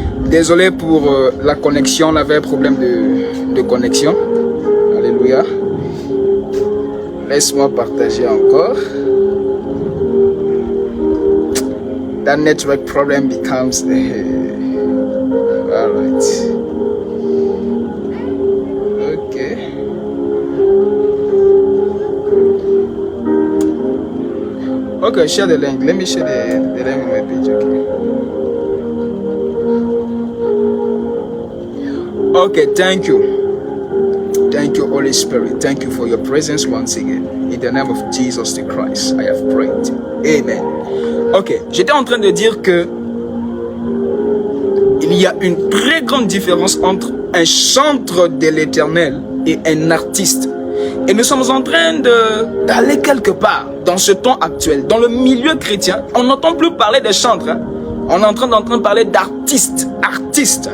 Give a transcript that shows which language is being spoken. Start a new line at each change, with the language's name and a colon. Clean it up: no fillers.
French: Désolé pour la connexion, on avait un problème de connexion. Alléluia. Laisse-moi partager encore.
English: That network problem becomes alright. Okay. Okay, share the link. Let me share the link on my page. Okay, thank you. Thank you, Holy Spirit. Thank you for your presence once again. In the name of Jesus the Christ, I have prayed. Amen.
French: Ok, j'étais en train de dire que il y a une très grande différence entre un chantre de l'Éternel et un artiste. Et nous sommes en train d'aller quelque part dans ce temps actuel. Dans le milieu chrétien, on n'entend plus parler de chantres. Hein. On est en train de parler d'artiste. Artiste.